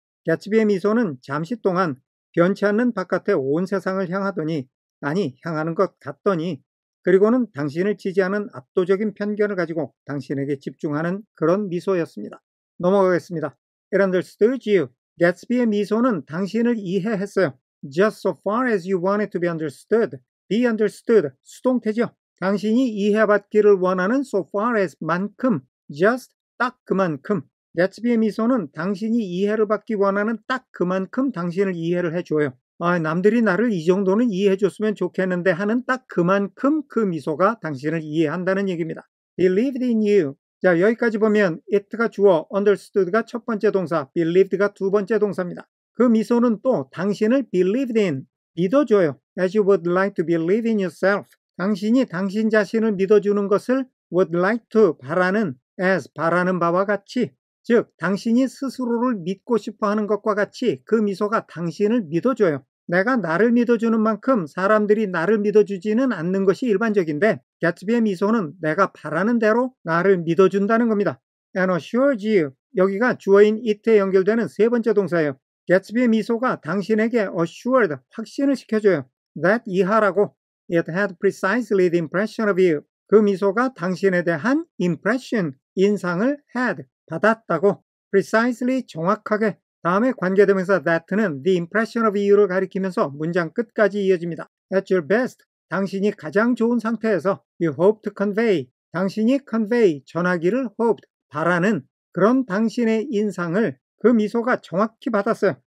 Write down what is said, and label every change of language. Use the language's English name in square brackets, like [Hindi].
[Korean] 개츠비의 미소는 잠시 동안 변치 않는 바깥의 온 세상을 향하더니, 아니 향하는 것 같더니, 그리고는 당신을 지지하는 압도적인 편견을 가지고 당신에게 집중하는 그런 미소였습니다. 넘어가겠습니다. [English] It understood you. [Korean] 개츠비의 미소는 당신을 이해했어요. [English] Just so far as you want it to be understood. Be understood. [Korean] 수동태죠. 당신이 이해받기를 원하는 so far as 만큼, just 딱 그만큼. 개츠비의 미소는 당신이 이해를 받기 원하는 딱 그만큼 당신을 이해를 해줘요. 남들이 나를 이 정도는 이해해줬으면 좋겠는데 하는 딱 그만큼 그 미소가 당신을 이해한다는 얘기입니다. [English] Believed in you. [Korean] 자, 여기까지 보면 it가 주어, understood가 첫 번째 동사, believed가 두 번째 동사입니다. 그 미소는 또 당신을 believed in, 믿어줘요. [English] As you would like to believe in yourself. [Korean] 당신이 당신 자신을 믿어주는 것을 would like to, 바라는, as, 바라는 바와 같이, 즉 당신이 스스로를 믿고 싶어하는 것과 같이 그 미소가 당신을 믿어줘요. 내가 나를 믿어주는 만큼 사람들이 나를 믿어주지는 않는 것이 일반적인데 개츠비의 미소는 내가 바라는 대로 나를 믿어준다는 겁니다. [English] And assures you, [Korean] 여기가 주어인 it에 연결되는 세 번째 동사예요. 개츠비의 미소가 당신에게 assured, 확신을 시켜줘요. that 이하라고. [English] It had precisely the impression of you. [Korean] 그 미소가 당신에 대한 impression, 인상을 had, 받았다고. precisely, 정확하게. 다음에 관계대명사 that는 the impression of you를 가리키면서 문장 끝까지 이어집니다. [English] At your best, [Korean] 당신이 가장 좋은 상태에서 [English] you hope to convey, [Korean] 당신이 convey, 전하기를 hoped, 바라는 그런 당신의 인상을 그 미소가 정확히 받았어요.